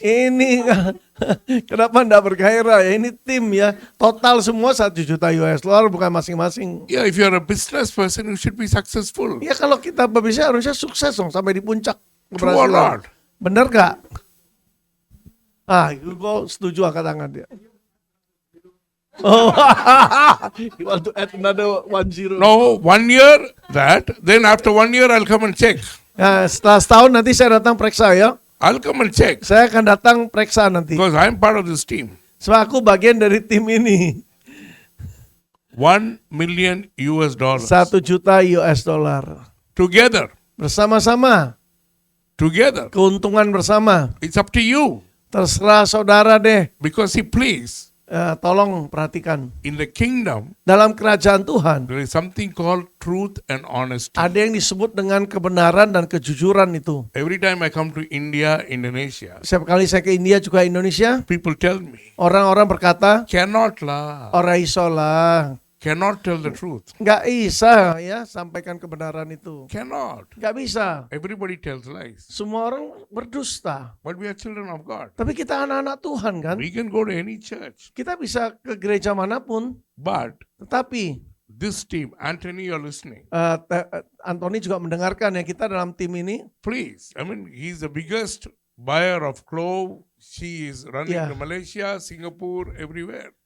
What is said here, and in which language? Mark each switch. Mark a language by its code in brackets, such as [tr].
[id] ini kenapa enggak bergairah ya? Ini tim ya, total semua $1 juta bukan masing-masing. [en] Yeah, if you're a business person, you should be successful. [id] Ya kalau kita berbisnis harusnya sukses dong sampai di puncak [en] True or [id] keberhasilan. [en] not? [id] Benar gak? Hugo setuju angkat tangan dia. [en] Oh, you want to add another 10? No, 1 year that, then after 1 year I'll come and check. [id] Ya, setelah setahun nanti saya datang periksa ya. [en] I'll come and check [id] Saya akan datang periksa nanti. [en] because I'm part of this team. [id] Sebab aku bagian dari tim ini. [en] $1 million. [id] $1 juta. [en] Together. [id] Bersama-sama. [en] Together. [id] Keuntungan bersama. [en] It's up to you. [id] Terserah saudara deh. [en] Because see, please, [id] Tolong perhatikan. [en] in the kingdom, [id] Dalam kerajaan Tuhan, [en] there is something called truth and honesty. [id] ada yang disebut dengan kebenaran dan kejujuran itu. [en] Every time I come to India, Indonesia, [id] Setiap kali saya ke India juga Indonesia, [en] people tell me, [id] orang-orang berkata, [en] cannot lah, [id] orang iso lah. [en] cannot tell the truth. [id] Nggak bisa ya sampaikan kebenaran itu. [en] Cannot. [id] Nggak bisa. [en] Everybody tells lies. [id] Semua orang berdusta. [en] But we are children of God. [id] Tapi kita anak-anak Tuhan kan. [en] We can go to any church. [id] Kita bisa ke gereja manapun. [en] But [id] Tetapi [en] this team, Anthony, you're listening. [id] Anthony juga mendengarkan ya kita dalam tim ini. [en] Please, I mean, he's the biggest buyer of clove. She is running Yeah. to Malaysia, Singapore, everywhere.